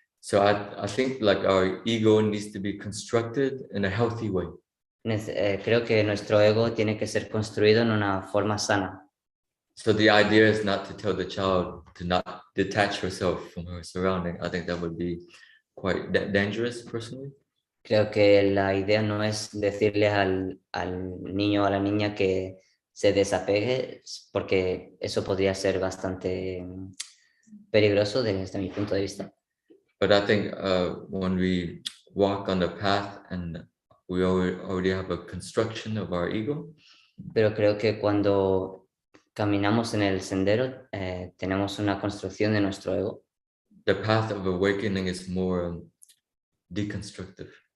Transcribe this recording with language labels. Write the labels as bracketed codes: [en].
[en] So I think like our ego needs to be constructed in a healthy way. [es] Creo que nuestro ego tiene que ser construido en una forma sana. [en] So the idea is not to tell the child to not detach herself from her surrounding. I think that would be quite dangerous personally. [es] Creo que la idea no es decirle al niño o a la niña que se desapegue, porque eso podría ser bastante peligroso desde mi punto de vista. [en] But I think when we walk on the path and we already have a construction of our ego. [es] Pero creo que cuando caminamos en el sendero, tenemos una construcción de nuestro ego. [en] The path of awakening is more deconstructive.